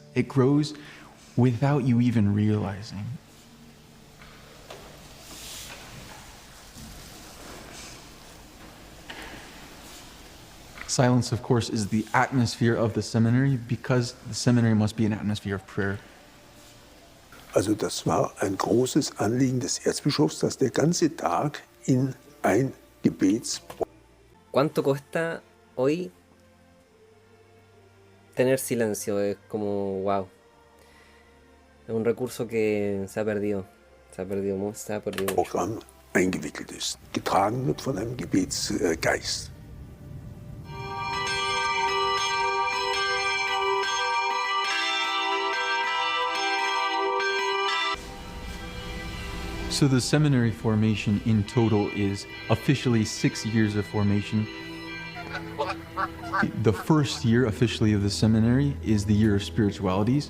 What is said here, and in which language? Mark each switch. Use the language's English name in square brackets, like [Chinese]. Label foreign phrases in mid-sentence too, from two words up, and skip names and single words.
[English] It grows without you even realizing. Silence, of course, is the atmosphere of the seminary, because the seminary must be an atmosphere of prayer. [German] Also das war ein großes Anliegen des Erzbischofs, dass der ganze Tag in ein Gebets... [Spanish] ¿Cuánto cuesta hoy tener silencio? Es como, wow. Es un recurso que se ha perdido. Se ha perdido mucho. [German] Programm eingewickelt ist, getragen wird von einem Gebetsgeist. [English] So the seminary formation in total is officially 6 years of formation. The first year officially of the seminary is the year of spiritualities.